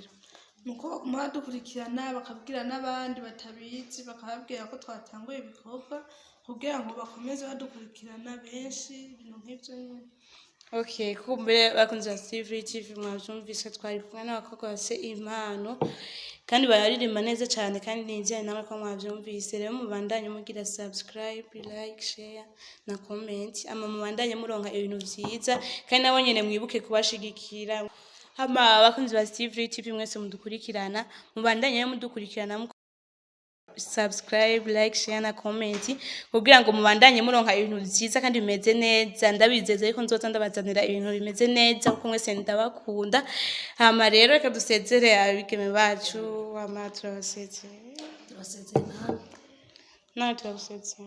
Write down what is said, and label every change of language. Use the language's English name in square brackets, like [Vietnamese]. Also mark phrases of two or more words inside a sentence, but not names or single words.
[Rundi] nuko badukurikirana bakabwira n'abandi batabizi bakababwira ko twatanguye ibikorwa kugira ngo bakomeze badukurikirana benshi ibintu nk'ibyo nyine. Okay, kumbe bakunze TV mwavyumvise twari kumwe n'abakobwa bafite impano kandi bararirimba neza cyane kandi nizeye nawe ko mwavyumvise. Rero mubandanye mugira subscribe, [English] like, share [Rundi] na comment, ama mubandanye muronka ibintu vyiza kandi nabo nyene mwibuke kubashigikira. Hama bakunzi ba TV mwese mudukurikirana mubandanye mudukurikirana subscribe, [English] like, share [Rundi] na comment kugira ngo mubandanye muronka ibintu byiza kandi bimeze neza. Ndabizeza yuko nzoza ndabazanira ibintu bimeze neza kuko mwese ndabakunda. Hama rero reka dusezere abigeme bacu, hama turabasezere nawe turabasezere.